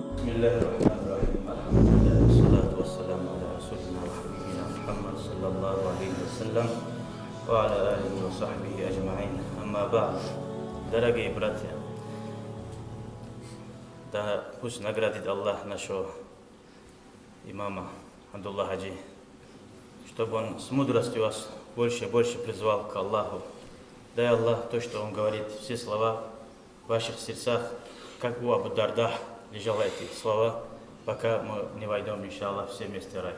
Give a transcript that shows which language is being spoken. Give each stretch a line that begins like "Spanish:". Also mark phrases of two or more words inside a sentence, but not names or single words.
Arabic: الله الرحمن الرحيم الحمد لله والصلاة والسلام على رسولنا وحبيبنا محمد صلى الله عليه وسلم وعلى آله وصحبه أجمعين. أما بعد,
Russian: дорогие братья, да пусть наградит Аллах нашего имама Абдулла Хаджи, чтобы он с мудростью вас больше и больше призвал к Аллаху. Дай Аллах то, что он говорит, все слова в ваших сердцах, как у Абу Дарда лежало эти слова, пока мы не войдем, иншаллах, все вместе в рай.